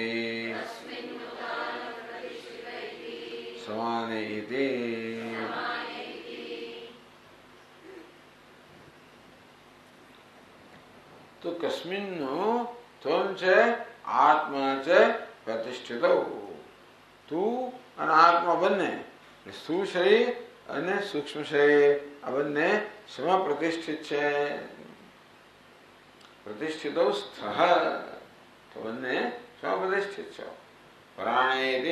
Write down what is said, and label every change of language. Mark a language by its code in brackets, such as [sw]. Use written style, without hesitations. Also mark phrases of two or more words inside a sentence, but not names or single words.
[sa] समाने इति तो कस्मिन्नु त्वं च आत्मा च प्रतिष्ठितो. [gu] તું અને આત્મા બંને સ્થૂળ શરીર અને સૂક્ષ્મ શરીર આ બંને શેમાં પ્રતિષ્ઠિત છે? [sa] प्रतिष्ठितो स्थः. [gu] તો બંને શેમાં પ્રતિષ્ઠિત છો? [sa] પ્રાણેતિ.